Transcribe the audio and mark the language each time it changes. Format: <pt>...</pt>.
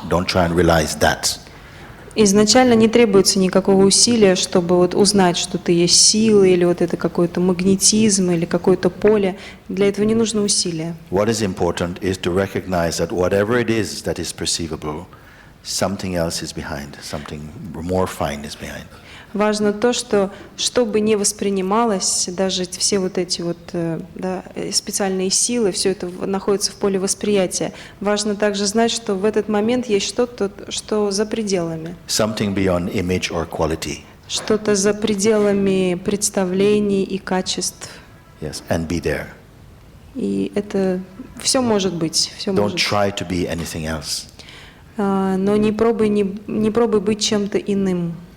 <en>Don't try and realize that.</en> <ru>Изначально не требуется никакого усилия, чтобы вот узнать, что ты есть сила, или вот это какой-то магнетизм, или какое-то поле. Для этого не нужно усилия.</ru> <en>What is important is to recognize that whatever it is that is perceivable, something else is behind, something more fine is behind.</en> <ru>Важно то, что бы не воспринималось, даже все вот эти вот специальные силы, все это находится в поле восприятия. Важно также знать, что в этот момент есть что-то, что за пределами.</ru> <en>Something beyond image or quality.</en> <ru>Что-то за пределами представлений и качеств.</ru> <en>Yes, and be there.</en> <ru>И это все может быть. Все</ru> <en>Don't</en> <ru>может.</ru> <en>try to be anything else.</en> <ru>но не пробуй быть чем-то иным.</ru>